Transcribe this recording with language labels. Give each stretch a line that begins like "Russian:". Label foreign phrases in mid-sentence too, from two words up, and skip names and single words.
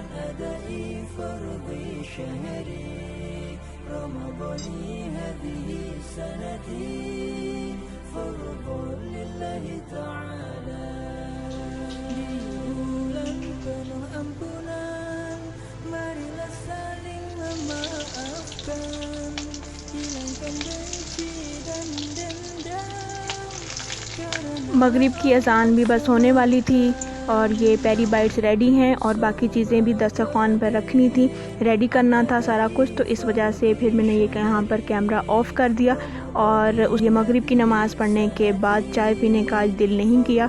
Arabic: أداء فرض شهر رمضان هذه السنة فرضا لله تعالى
Indonesian: di bulan penuh ampunan marilah saling memaafkan hilangkan benci dan dendam karena
Hindi: मगरिब की अज़ान भी बस होने वाली थी और ये
English: peri bites
Hindi: रेडी हैं और बाकी चीज़ें भी दस्तरखान पर रखनी थी, रेडी करना था सारा कुछ। तो इस वजह से फिर मैंने ये यहाँ पर
English: camera off
Hindi: कर दिया और ये मगरिब की नमाज़ पढ़ने के बाद चाय पीने का आज दिल नहीं किया।